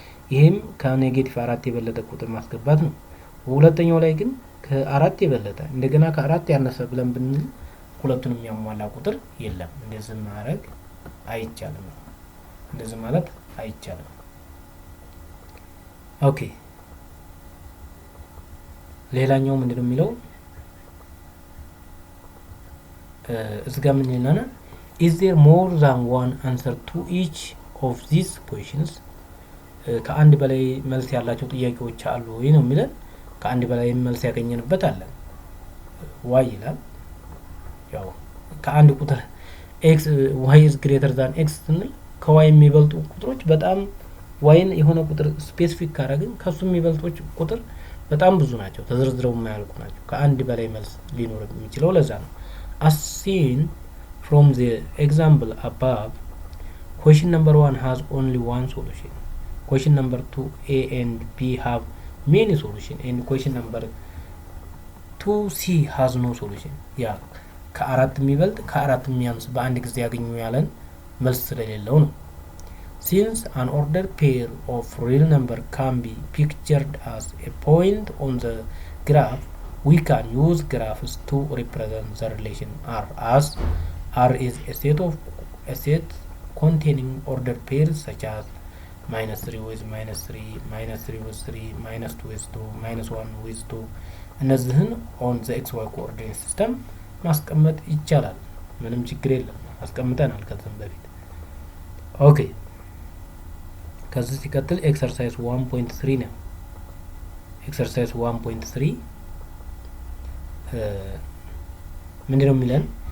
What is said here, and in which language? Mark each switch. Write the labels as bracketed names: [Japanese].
[Amharic] ይሄም ከኔጌቲቭ አራት የበለጠ ቁጥር ማስገባት ነው። ሁለተኛው ላይ ግን ከአራት የበለጠ እንደገና ከአራት ያነሰ ብለን ብንል ሁለቱንም የሚያሟላ ቁጥር የለም። እንደዚህ ማድረግ አይቻልም። እንደዚህ ማለት አይቻልም። ኦኬ ሌላኛው ምንድነው የሚለው እዚህ ጋር ምን ይላል? [English] is there more than one answer to each of these questions? [Amharic] ከአንድ በላይ መልስ ያላቸው ጥያቄዎች አሉ ወይ ነው የሚለን። ከአንድ በላይ መልስ ያገኘንበት አለ ዋይ ይላል። ያው ከአንድ ቁጥር [English] x y is greater than x [Amharic] ስንል ከዋይ የሚበልጡ ቁጥሮች በጣም ዋይን የሆነ ቁጥር ስፔሲፊክ ካረግን ከሱ የሚበልጦች ቁጥር በጣም ብዙ ናቸው፣ ተዘርዝረው የማያልቁ ናቸው። ከአንድ በላይ መልስ ሊኖር የሚችለው ለዛ ነው። [English] as seen from the example above, question number 1 has only one solution. Question number 2 a and b have many solution and question number 2c has no solution. [Amharic] ያ ከአራት የሚበልጥ ከአራት የሚያንስ በአንድ ጊዜ ያገኙ ያለን መልስ ስለሌለው ነው። [English] Since an ordered pair of real number can be pictured as a point on the graph, we can use graphs to represent the relation R, as R is a set containing ordered pairs such as -3 with -3, -3 with 3, -2 with 2, -1 with 2. [Amharic] እነዚህን [English] on the xy coordinate system [Amharic] ማስቀመጥ ይቻላል። ምንም ችግር የለም። አስቀምጠናል ከዚህ በፊት። ኦኬ ከዚህ ሲቀጥል ኤክሰርሳይዝ 1.3 ነው። ኤክሰርሳይዝ 1.3 ምንድነው የሚለን?